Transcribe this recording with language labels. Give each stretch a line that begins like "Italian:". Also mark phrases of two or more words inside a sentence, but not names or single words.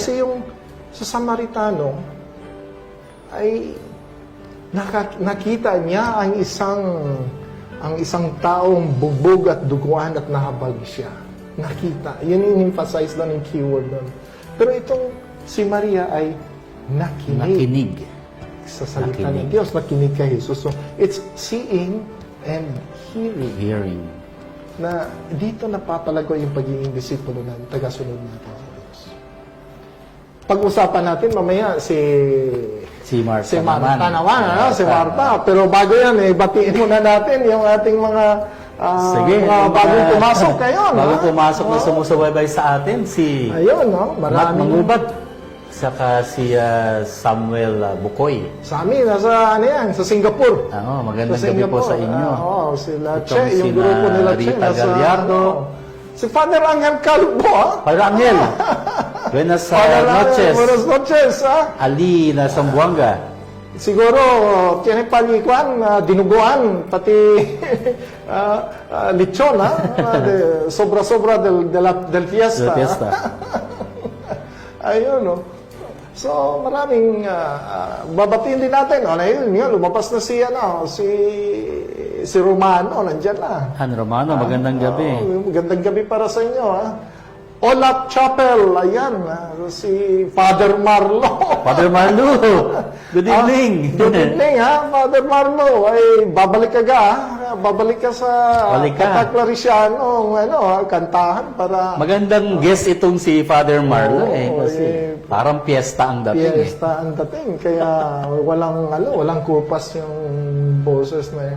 Filipino: Kasi yung sa Samaritano ay nakita niya ang isang taong bugbog at duguan at nahabag siya. Nakita. Yun yung emphasize lang yung keyword doon. Pero itong si Maria ay nakinig. Sa salita ng Diyos, nakinig kay Jesus.
English: So, it's seeing and hearing.
Filipino: Na dito napapalago yung pagiging disipulo ng tagasunod natin sa Diyos. Pag-usapan natin mamaya Si Martha si Martha naman. naman, ano? Si Martha. Pero bago yan, batiin muna natin yung ating mga bagong pumasok ngayon. Bagong pumasok na sumusubaybay sa atin, si Ayun, no? Matt Mangubat, saka si Samuel Bukoy. Sa amin, sa Singapore. Magandang gabi po sa inyo. Sila Itong Che, yung sina grupo nila Che. Rita Gallardo. Si Father Angel Calvo,
Spanish: Padre Angel, buenas noches. Buenas noches,
Chavacano: Ali na Sambuanga. Siguro, tiene palikuan, dinuguan, pati lechon, sobra-sobra del fiesta.
Filipino: Ayun, no? So, maraming babatiin din natin. Ayun, lumabas na si Romano, nandyan na. Han Romano, magandang gabi. Magandang gabi para sa inyo, Olap Chapel, ayan, si Father Marlo. Father Marlo,
English: good evening. Good evening, Father Marlo.
Filipino: Ay, babalik ka sa Clariciano, kantahan para... Magandang guest itong si Father Marlo, kasi parang piyesta ang dating. Piyesta ang dating, kaya walang kupas yung boses na yun.